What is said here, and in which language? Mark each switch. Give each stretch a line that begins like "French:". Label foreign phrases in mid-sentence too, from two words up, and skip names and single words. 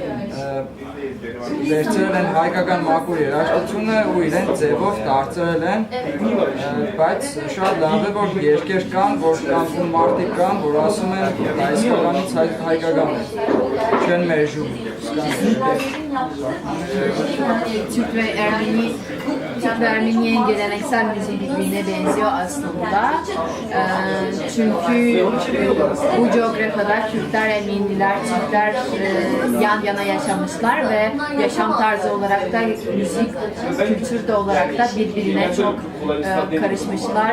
Armenian: վերցրել են հայկական մաքուր երաժշտությունը ու իրեն ձևով դարձրել են, բայց շատ լավ է, որ երկեր կան, որ կանգուն մարդիկ կան, որ ասում են հայկականից հայկական է, չեն մերժում։
Turkish: Türk ve Ermeniye'nin geleneksel müziği birbirine benziyor aslında. Çünkü bu coğrafyada Kürtler, Ermeniler, Türkler yan yana yaşamışlar ve yaşam tarzı olarak da müzik, kültür de olarak da birbirine çok karışmışlar.